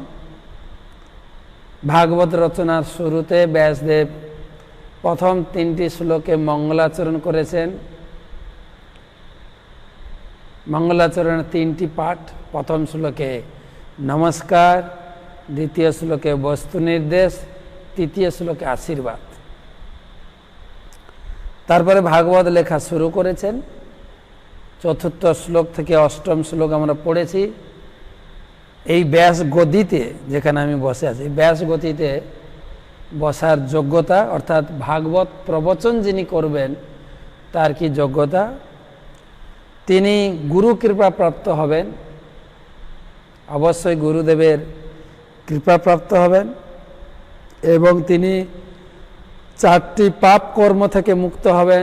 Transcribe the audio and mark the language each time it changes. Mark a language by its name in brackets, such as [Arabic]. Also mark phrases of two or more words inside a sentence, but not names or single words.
[Bangla] ভাগবত রচনার শুরুতে ব্যাসদেব প্রথম 3টি শ্লোকে মঙ্গলাচরণ করেছেন। মঙ্গলাচরণ 3টি পাঠ। প্রথম শ্লোকে নমস্কার, দ্বিতীয় শ্লোকে বস্তু নির্দেশ, তৃতীয় শ্লোকে আশীর্বাদ। তারপরে ভাগবত লেখা শুরু করেছেন। চতুর্থ শ্লোক থেকে অষ্টম শ্লোক আমরা পড়েছি। এই ব্যাস গদিতে যেখানে আমি বসে আছি, ব্যাস গদিতে বসার যোগ্যতা অর্থাৎ ভাগবত প্রবচন যিনি করবেন তার কি যোগ্যতা? তিনি গুরু কৃপা প্রাপ্ত হবেন, অবশ্যই গুরুদেবের কৃপা প্রাপ্ত হবেন এবং তিনি 4টি পাপ কর্ম থেকে মুক্ত হবেন।